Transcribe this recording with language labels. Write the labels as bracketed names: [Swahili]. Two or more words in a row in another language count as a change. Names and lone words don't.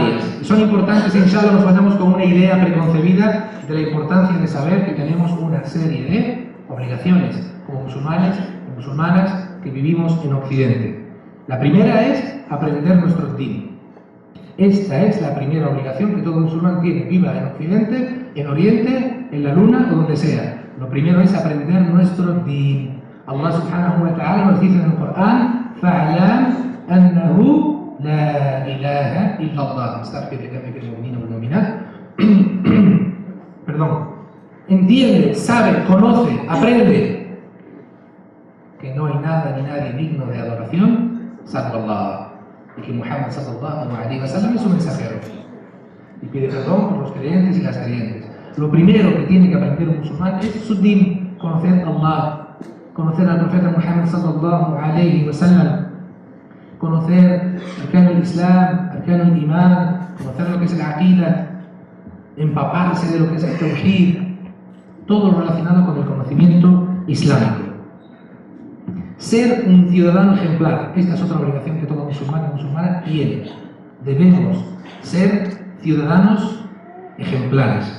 [Spanish] Y son importantes, inshallah, nos vayamos con una idea preconcebida de la importancia de saber que tenemos una serie de obligaciones como musulmanes y musulmanas que vivimos en Occidente. La primera es aprender nuestro din. Esta es la primera obligación que todo musulmán tiene, viva en Occidente, en Oriente, en la Luna o donde sea. Lo primero es aprender nuestro din. Allah [Arabic] سبحانه وتعالى [Spanish] nos dice en el Corán: [Arabic] فَعْلَمْ أَنَّهُ لَا إِلَهَ إِلَّا اللَّهُ. [Spanish] Perdón. Entiende, sabe, conoce, aprende que no hay nada ni nadie digno de adoración salvo Allah, y que Muhammad [Arabic] صلى الله عليه وسلم [Spanish] es su mensajero. Y pide perdón por los creyentes y las creyentes. Lo primero que tiene que aprender un musulmán es su din, conocer a Allah, conocer al profeta Muhammad [Arabic] صلى الله عليه وسلم, [Spanish] conocer [Arabic] أركان الإسلام، أركان الإيمان, [Spanish] conocer lo que es el aqida, empaparse de lo que es el tawhid, todo lo relacionado con el conocimiento islámico. Ser un ciudadano ejemplar, esta es otra obligación que todo musulmán y musulmana tiene. Debemos ser ciudadanos ejemplares.